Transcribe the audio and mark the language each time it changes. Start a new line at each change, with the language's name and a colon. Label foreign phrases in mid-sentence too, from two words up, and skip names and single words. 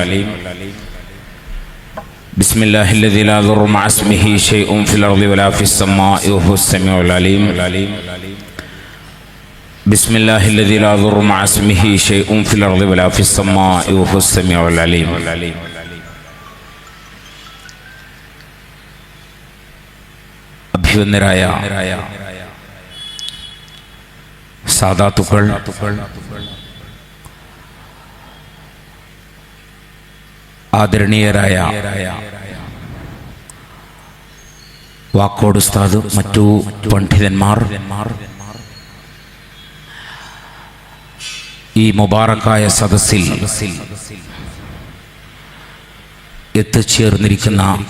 Arabic: بسم الله الذي لا يضر مع اسمه شيء في الأرض ولا في السماء وهو السميع العليم. بسم الله الذي لا يضر مع اسمه شيء في الأرض ولا في السماء وهو السميع العليم.
Malayalam: അഭിവന്ദരായ സാദാത്തുക്കൾ, ആദരണീയരായ വാക്കോട് ഉസ്താദ്, മറ്റു പണ്ഡിതന്മാർ, ഈ മുബാറക്കായ സദസ്സിൽ എത്തിച്ചേർന്നിരിക്കുന്ന